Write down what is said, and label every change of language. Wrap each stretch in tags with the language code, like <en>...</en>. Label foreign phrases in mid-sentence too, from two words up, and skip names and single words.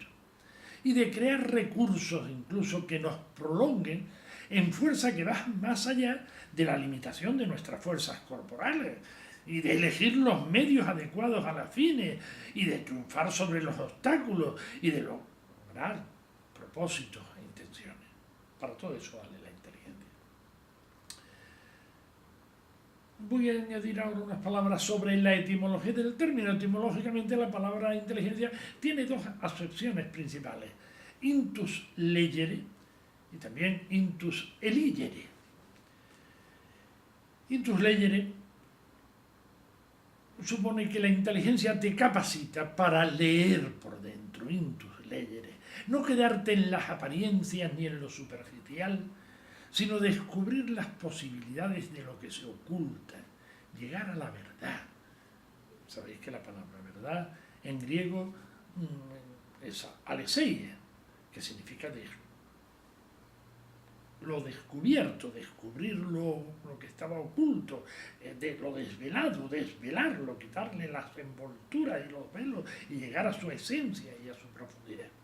<es>Y de crear recursos incluso que nos prolonguen en fuerza que va más allá de la limitación de nuestras fuerzas corporales, y de elegir los medios adecuados a las fines, y de triunfar sobre los obstáculos, y de lograr propósitos e intenciones. Para todo eso vale la inteligencia. Voy a añadir ahora unas palabras sobre la etimología del término. Etimológicamente la palabra inteligencia tiene dos acepciones principales:</es> <la>intus legere</la> <es>y también</es> <la>intus eligere. Intus legere</la> <es>supone que la inteligencia te capacita para leer por dentro,</es> <la>intus legere.</la> <es>No quedarte en las apariencias ni en lo superficial, sino descubrir las posibilidades de lo que se oculta, llegar a la verdad. Sabéis que la palabra verdad en griego es aletheia, que significa lo descubierto, descubrir lo que estaba oculto, lo desvelado, desvelarlo, quitarle las envolturas y los velos y llegar a su esencia y a su profundidad.</es>